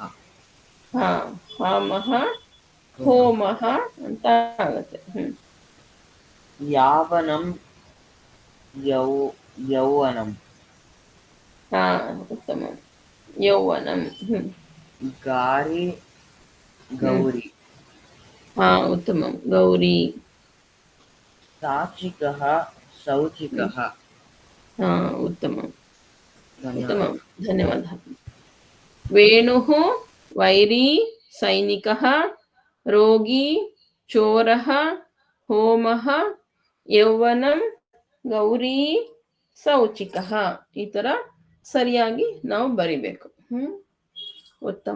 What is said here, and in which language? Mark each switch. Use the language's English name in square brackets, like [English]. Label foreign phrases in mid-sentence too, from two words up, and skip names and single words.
[Sanskrit] ಹಾಮಃ, [Kannada] ಹೋಮಃ ಅಂತ ಆಗುತ್ತೆ. [Sanskrit] ಯಾವನಂ, ಯೌವನಂ. ಉತ್ತಮ. ಯೌವನಂ. ಗಾರಿ, ಗೌರಿ. ಉತ್ತಮಂ. ಗೌರಿ. ಸಾಚಿಕಃ, ಶೌಚಿಕಃ. ಉತ್ತಮಂ. ಉತ್ತಮಂ. [Kannada] ಧನ್ಯವಾದ. [Sanskrit] ವೇಣುಃ, ವೈರಿ, ಸೈನಿಕಃ, ರೋಗಿ, ಚೋರಃ, ಹೋಮಃ, ಯೌವನಂ, ಗೌರಿ, ಶೌಚಿಕಃ. [Kannada] ಈ ತರ ಸರಿಯಾಗಿ ನಾವು ಬರಿಬೇಕು. ಉತ್ತಮ.